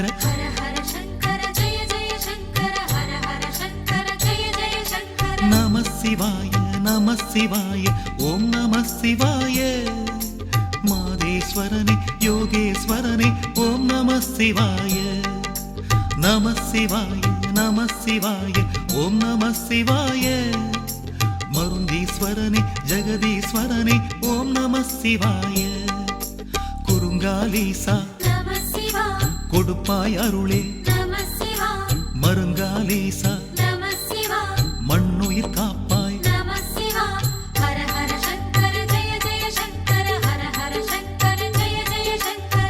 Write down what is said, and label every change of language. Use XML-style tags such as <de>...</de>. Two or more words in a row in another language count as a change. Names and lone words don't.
<sa>हर हर शंकर जय जय शंकर हर हर शंकर जय जय शंकर नमः शिवाय ओम नमः शिवाय</sa> <ta>மாதேஸ்வரனே யோகேஸ்வரனே</ta> <sa>ओम नमः शिवाय नमः शिवाय ओम नमः शिवाय</sa> <ta>மருந்தீஸ்வரனே ஜகதீஸ்வரனே</ta> <sa>ओम नमः शिवाय குருங்காலீசா</sa> <ta>நம சிவா கொடுப்பாய் அருளே நம சிவா மருங்காலீசா நம சிவா மண்ணுயிர் காப்பாய் நம சிவா</ta> <sa>हर हर शंकर जय जय शंकर</sa> <ta>ஹர ஹர சங்கர ஜய ஜய சங்கர</ta>